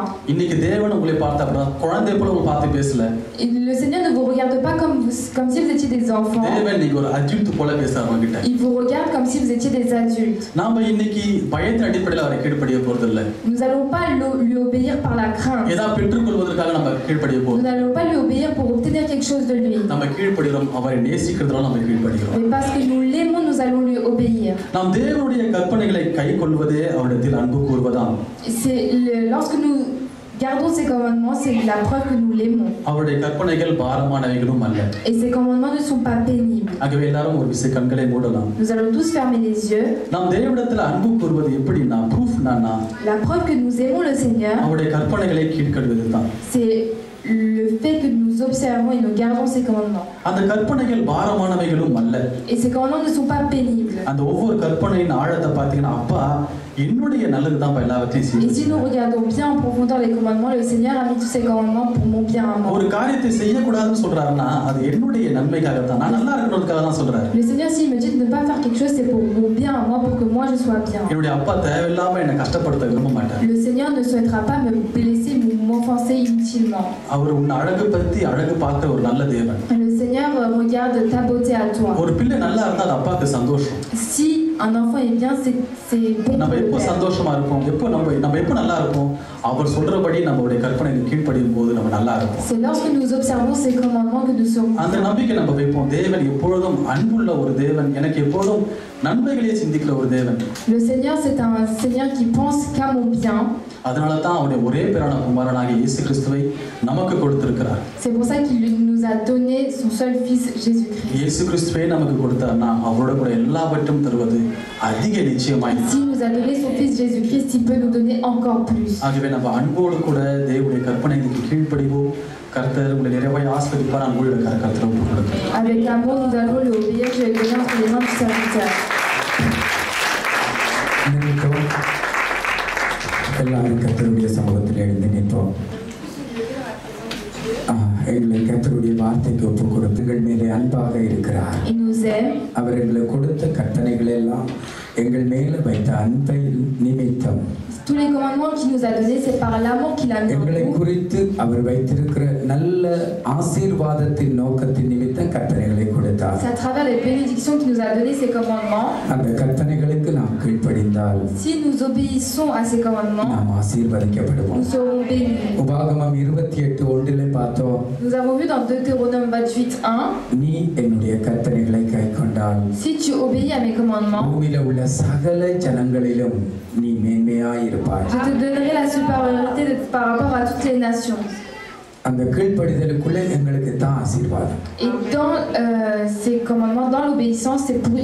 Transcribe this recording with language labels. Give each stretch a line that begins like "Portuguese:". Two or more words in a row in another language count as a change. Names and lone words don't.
Tamil: இன்னைக்கு தேவன் உங்களை பார்த்த அப்புறம் குழந்தை போல உங்களை பார்த்து பேசல.
French: Le Seigneur ne vous regarde pas comme si vous étiez des enfants.
Tamil: தேவன் நீங்க ஒரு அடல்ட் போல பேசுறாரு உங்ககிட்ட.
French: Il vous regarde comme si vous étiez des adultes.
Tamil: நாம இன்னைக்கு பயத்தின் அடிப்படையில் அவரை கீழ்ப்படிய போறது இல்ல.
French: Nous n'allons pas lui obéir par la crainte.
Tamil: ஏதா பெற்றுக்கொள்வதற்காக நம்ம கீழ்ப்படிய போறோம்.
French: Nous n'allons pas lui obéir pour obtenir quelque chose de lui.
Tamil: நம்ம கீழ்ப்படிறோம் அவரை நேசிக்கிறதால நம்ம கீழ்ப்படிறோம்.
French: Mais parce que nous l'aimons nous allons lui obéir.
Tamil: நாம் தேவனுடைய கற்பனைகளை கைக்கொள்வதே அவரிடத்தில் அன்பு கூர்வதாம்.
French: C'est lorsque nous Gardons ses commandements, c'est la preuve que nous l'aimons.
Tamil: அவருடைய கற்பனைகள் பாரமானவைகளும் அல்ல.
French: Et ses commandements ne sont pas pénibles.
Tamil: ஆகவே எல்லாரும் ஒரு விசை கண்களை மூடலாம்.
French: Nous allons tous fermer les yeux.
Tamil: நாம் தேவனிடத்தில் அன்பு கூறுவது எப்படின்னா ப்ரூஃப்னா
French: La preuve que nous aimons le Seigneur,
Tamil: அவருடைய கற்பனைகளை கீழ்க்கடுவதுதான்.
French: c'est le fait que nous observons et nous gardons ses commandements.
Tamil: அந்த கற்பனைகள் பாரமானவைகளும் அல்ல.
French: Et ces commandements ne sont pas pénibles.
Tamil: அந்த ஒவ்வொரு கற்பனையின் ஆழத்தை பார்த்தீங்கன்னா அப்பா என்னுடைய நல்லது தான் எல்லாவற்றையும்
French: Et si nous
Tamil: செய்யும்.
French: regardons bien en profondeur les commandements, le Seigneur a mis tous ces commandements pour mon bien à moi.
Tamil: ஒரு காரியத்தை செய்யக்கூடாதுன்னு சொல்றாருன்னா அது என்னுடைய நன்மைக்காக தான், நான் நல்லா இருக்கணும்ன்றதுக்காக தான் சொல்றாரு.
French: Le Seigneur, s'il me dit de ne pas faire quelque chose, c'est pour mon bien à moi, pour que moi je sois bien.
Tamil: என்னுடைய அப்பா தேவையில்லாம என்னை கஷ்டப்படுத்த விரும்ப மாட்டார்.
French: Le Seigneur ne souhaitera pas me blesser ou m'offenser inutilement.
Tamil: அவர் உன்னை அழகு பத்தி அழகு பார்க்கிற ஒரு நல்ல தேவன்.
French: Le Seigneur regarde ta beauté à toi.
Tamil: ஒரு பிள்ளை நல்லா இருந்தா அது அப்பாவுக்கு சந்தோஷம்.
French: Si un enfant est bien, c'est bon.
Tamil: நம்ம
French: pour le
Tamil: எப்போ
French: père.
Tamil: சந்தோஷமா இருப்போம், எப்போ நம்ம எப்போ நல்லா இருப்போம், அவர் சொல்றபடி நம்மளுடைய கற்பனைக்கு கீழ்ப்படியும் போது நம்ம நல்லா இருப்போம்.
French: C'est lorsque nous observons ces commandements que nous serons
Tamil: அந்த
French: bien.
Tamil: நம்பிக்கை நம்ம வைப்போம். தேவன் எப்பொழுதும் அன்புள்ள ஒரு தேவன், எனக்கு எப்பொழுதும் நன்மைகளே சிந்திக்கிற ஒரு தேவன்.
French: Le Seigneur, c'est un Seigneur qui pense qu'à mon bien.
Tamil: அதனால தான் அவருடைய ஒரே பேரான குமாரனாகிய இயேசு கிறிஸ்துவை நமக்கு கொடுத்திருக்கிறார்.
French: C'est pour ça qu'il nous a donné son seul fils Jésus-Christ.
Tamil: இயேசு கிறிஸ்துவே நமக்கு கொடுத்தார்னா அவரோட கூட எல்லாவற்றும் தருவது அதிக நிச்சயமாய்.
French: S'il nous a donné son fils Jésus-Christ, il peut nous donner encore plus.
Tamil: ஆகவே நம்ம அன்போடு கூட தேவனுடைய கற்பனைக்கு கீழ்ப்படிவோம். கர்த்தர் உங்களை நிறைவாய் ஆசீர்வதிப்பார். நான் உங்களுடைய கரத்தில் ஒப்புக் கொடுக்கிறேன்.
French: Avec amour, nous allons lui obéir. Je vais le donner entre les mains du serviteur.
Tamil: எல்லாரும் கர்த்தருடைய சமூகத்தில் எழுந்து நிற்போம். எங்களை கர்த்தருடைய வார்த்தைக்கு ஒப்புக் கொடுத்துங்கள் மேலே அன்பாக இருக்கிறார்.
French: Il nous aime.
Tamil: அவர் எங்களுக்கு கொடுத்த கற்பனைகள் எல்லாம் எங்கள் மேலே வைத்த அன்பை நிமித்தம்
French: Tous les commandements qu'il nous a donnés, c'est par l'amour qu'il a mis en
Tamil: எங்களை
French: nous.
Tamil: குறித்து அவர் வைத்திருக்கிற நல்ல ஆசீர்வாதத்தின் நோக்கத்தின் நிமித்தம் கற்பனைகளை கொடுத்தார்.
French: C'est à travers les bénédictions qu'il nous a donné ces commandements.
Tamil: அந்த கற்பனைகளுக்கு நாம் கீழ்ப்படிந்தால்
French: Si nous obéissons à ces commandements,
Tamil: நாம் ஆசீர்வதிக்கப்படுவோம்.
French: nous serons bénis.
Tamil: உபாகமம் 28:1 பார்த்தோம்.
French: Nous avons vu dans Deutéronome 28:1,
Tamil: நீ என்னுடைய கற்பனைகளை கைக்கொண்டால்
French: si tu obéis à mes commandements,
Tamil: பூமியில உள்ள சகல ஜனங்களிலும் நீ மேன்மையாயிருப்பாய்.
French: je te donnerai la supériorité par rapport à toutes les nations.
Tamil: அந்த கீழ்ப்படிதலுக்குள்ளே எங்களுக்கு தான் ஆசீர்வாதம்.
French: Et dans ces commandements, dans l'obéissance, c'est une